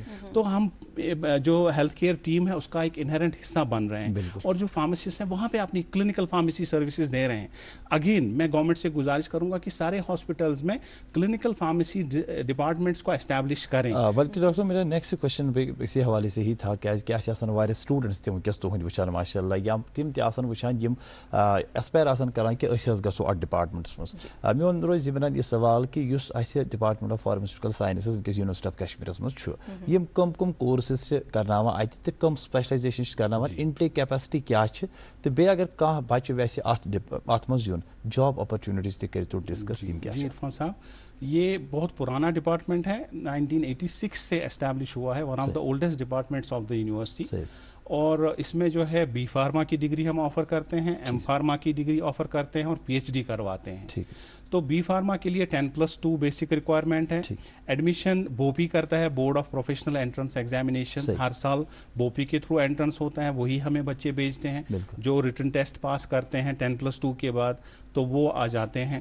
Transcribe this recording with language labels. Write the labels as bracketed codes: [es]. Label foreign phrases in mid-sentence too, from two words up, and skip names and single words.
[ur] تو ہم جو [en] health care team [ur] ہے اس کا ایک انہرنٹ حصہ بن رہے ہیں, اور جو فارماسسٹ ہیں وہاں پہ اپنی [en] clinical pharmacy services [ur] دے رہے ہیں. اگین میں گورنمنٹ سے گزارش کروں گا کہ سارے ہاسپٹلز میں [en] clinical pharmacy departments [ur] کو اسٹیبلش کریں. بلکہ ڈاکٹر میرا [en] next question [ur] اسی حوالے سے ہی تھا, [ks] کیازکہ اَسہِ آسان واریاہ سٹوڈنٹس تہِ وٕنکیٚس تُہٕنٛدۍ وٕچھان ماشاء اللہ, یا تِم تہِ آسان وٕچھان یِم ایسپایر آسان کران کہ أسۍ حظ گژھو اَتھ ڈپارٹمنٹس منٛز. میون روزِ ذِمن یہِ سوال کہ یُس اَسہِ [en] department of pharmaceutical sciences [ks] وٕنکیٚس یونیورسٹی آف کشمیرس منٛز چھُ, یِم کم کورسز چھِ کرناوان اَتہِ تہٕ کم سپیشلائزیشن چھِ کرناوان, [en] intake capacity [ks] کیاہ چھِ, تہٕ بیٚیہِ اگر کانٛہہ بچہِ ویسہِ اَتھ منٛز یُن, [en] job opportunities [ks] تہِ کٔرِتو ڈسکس, تِم کیاہ چھِ؟ [ur] عرفان صاحب, یہ بہت پرانا ڈپارٹمنٹ ہے, 1986 سے اسٹیبلش ہوا ہے, [en] one of the oldest departments of the university. [ur] اور اس میں جو ہے بی فارما کی ڈگری ہم آفر کرتے ہیں, ایم فارما کی ڈگری آفر کرتے ہیں, اور PhD کرواتے ہیں. تو بی فارما کے لیے 10+2 [en] basic requirement [ur] ہے. ایڈمیشن بوپی کرتا ہے, بورڈ آف پروفیشنل انٹرنس ایگزامینیشن. ہر سال بوپی کے تھرو انٹرنس ہوتا ہے, وہی ہمیں بچے بھیجتے ہیں جو [en] written test [ur] پاس کرتے ہیں 10+2 کے بعد, تو وہ آ جاتے ہیں.